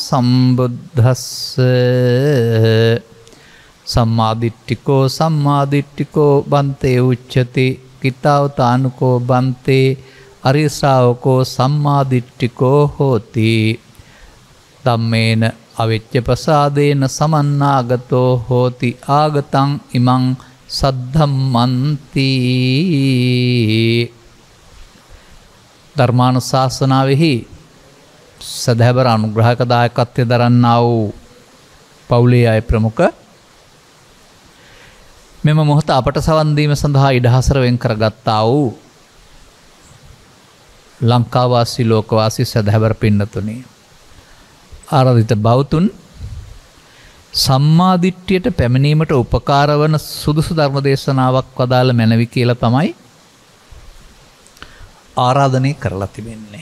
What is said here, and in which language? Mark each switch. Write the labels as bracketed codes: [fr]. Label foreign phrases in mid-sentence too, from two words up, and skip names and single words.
[pi] සම්බුද්දස්සේ සම්මාදිට්ඨිකෝ බන්තේ උච්චති කිතාවතානුකෝ බන්තේ අරිය ශ්‍රාවකෝ සම්මාදිට්ඨිකෝ හෝති ධම්මේන අවිච්ඡ ප්‍රසාදේන සමන්නාගතෝ හෝති ආගතං ඉමං සද්ධම්මන්ති [si] ධර්මානුශාසනාවෙහි සදහැබර අනුග්‍රහක දායකත්වය දරන්නා වූ පවුලේ අය ප්‍රමුඛ මෙම මොහොත අපට සවන් දීම සඳහා ඉඩහසර වෙන් කරගත්තා වූ ලංකාවාසී ලෝකවාසී සදහැවර පින්නතුනි ආරාධිත බෞතුන් සම්මාදිට්ඨියට පැමිණීමට උපකාර වන සුදුසු ධර්ම දේශනාවක් වදාළ මැනවි කියලා තමයි ආරාධනය කරලා තිබෙන්නේ.